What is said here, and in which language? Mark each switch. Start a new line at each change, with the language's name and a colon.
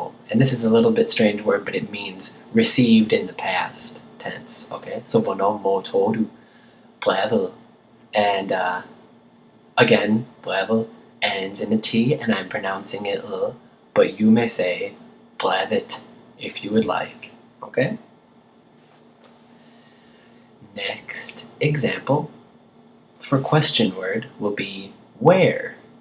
English: And this is a little bit strange word, but it means received in the past tense. Okay?
Danish: So hvornår modtog du brevet?
English: And again, brevet ends in a T, and I'm pronouncing it but you may say brevet if you would like. Okay? Next example for question word will be where.